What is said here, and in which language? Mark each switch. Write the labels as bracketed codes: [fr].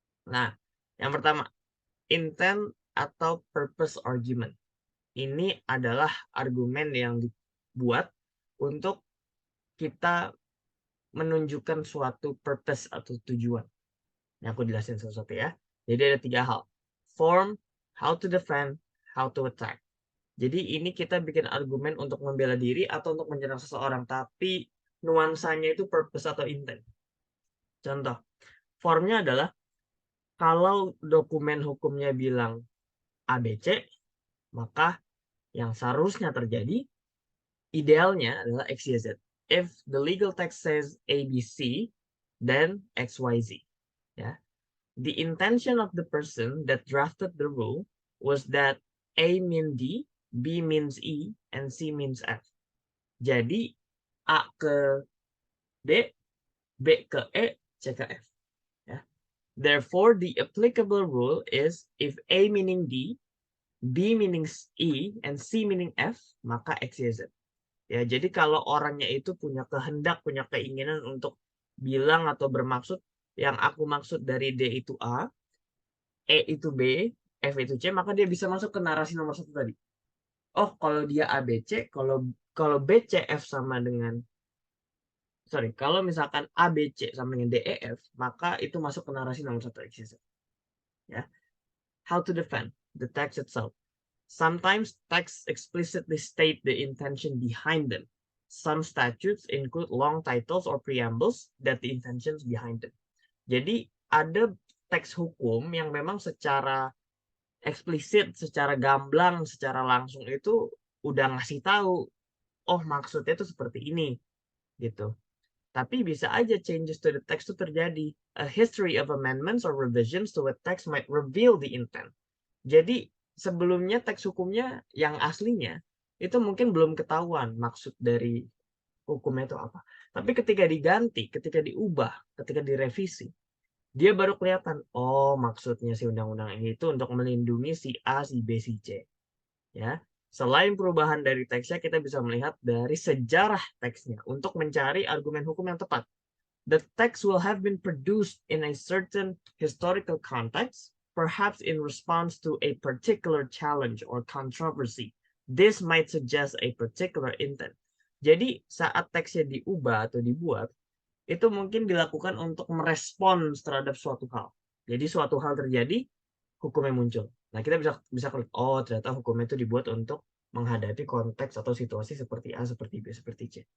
[id] Nah, yang pertama, intent atau purpose argument. Ini adalah argumen yang dibuat untuk kita menunjukkan suatu purpose atau tujuan. Ini aku jelasin satu-satu ya. Jadi ada 3 hal. [en] Form, how to defend, how to attack. [id] Jadi ini kita bikin argumen untuk membela diri atau untuk menyerang seseorang, tapi nuansanya itu purpose atau intent. Contoh, formnya adalah kalau dokumen hukumnya bilang ABC, maka yang seharusnya terjadi idealnya adalah XYZ. [en] If the legal text says ABC, then XYZ. Ya. The intention of the person that drafted the rule was that A means D, B means E, and C means F. [id] Jadi A ke D, B ke E, C ke F. Ya. [en] Therefore, the applicable rule is if A meaning D, B meaning E, and C meaning F, maka X, Y, Z. [id] Ya, jadi kalau orangnya itu punya kehendak, punya keinginan untuk bilang atau bermaksud, yang aku maksud dari D itu A, E itu B, F itu C, maka dia bisa masuk ke narasi nomor 1 tadi. Oh, kalau dia ABC, kalau BCF sama dengan kalau misalkan ABC sama dengan DEF, maka itu masuk ke narasi nomor 1 XYZ. Ya. [en] How to defend the text itself. Sometimes texts explicitly state the intention behind them. Some statutes include long titles or preambles that the intentions behind them. [id] Jadi ada teks hukum yang memang secara eksplisit, secara gamblang, secara langsung itu udah ngasih tahu, oh maksudnya itu seperti ini, gitu. Tapi bisa aja [en] changes to the text [id] itu terjadi. [en] A history of amendments or revisions to a text might reveal the intent. [id] Jadi sebelumnya teks hukumnya yang aslinya itu mungkin belum ketahuan maksud dari hukumnya itu apa. Tapi ketika diganti, ketika diubah, ketika direvisi, dia baru kelihatan, oh maksudnya si undang-undang ini itu untuk melindungi si A, si B, si C. Ya. Selain perubahan dari teksnya, kita bisa melihat dari sejarah teksnya untuk mencari argumen hukum yang tepat. [en] The text will have been produced in a certain historical context, perhaps in response to a particular challenge or controversy. This might suggest a particular intent. [id] Jadi saat teksnya diubah atau dibuat, itu mungkin dilakukan untuk merespons terhadap suatu hal. Jadi suatu hal terjadi, hukumnya muncul. Nah, kita bisa klik, oh ternyata hukum itu dibuat untuk menghadapi konteks atau situasi seperti A, seperti B, seperti C.